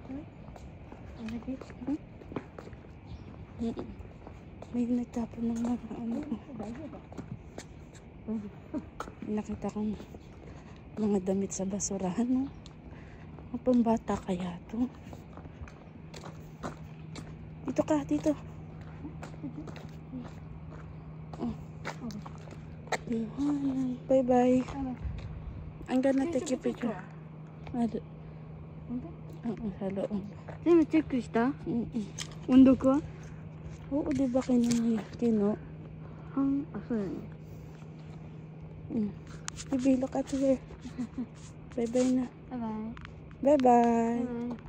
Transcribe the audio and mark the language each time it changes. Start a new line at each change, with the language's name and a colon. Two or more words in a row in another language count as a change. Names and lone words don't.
Filipino: May nagtapon ng mga nakita kong mga damit sa basurahan, no? Ang pambata kaya to. Dito ka, dito.
English: Oh. Bye-bye. I'm gonna take a picture.
Filipino: Sa loob.
Japanese: 全部チェックした？音読は？
Filipino: Oo, di ba kino?
Japanese: あ、そうだね。
English: Baby, look at here. Bye-bye na.
Japanese: バイバイ。
English: Bye-bye.
Japanese: バイバイ。